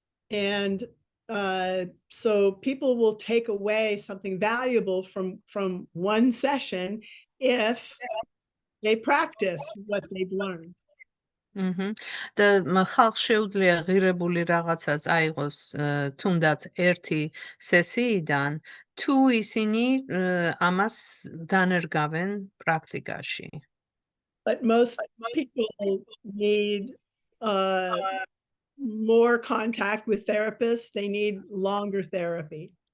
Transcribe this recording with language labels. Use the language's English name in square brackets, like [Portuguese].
[English] And so people will take away something valuable from one session if they practice what they've learned. [Georgian] და ხალხს შეუძლია ღირებული რაღაცა წაიღოს თუნდაც ერთი სესიიდან თუ ისინი ამას დანერგავენ პრაქტიკაში. [English] But most people need more contact with therapists. They need longer therapy.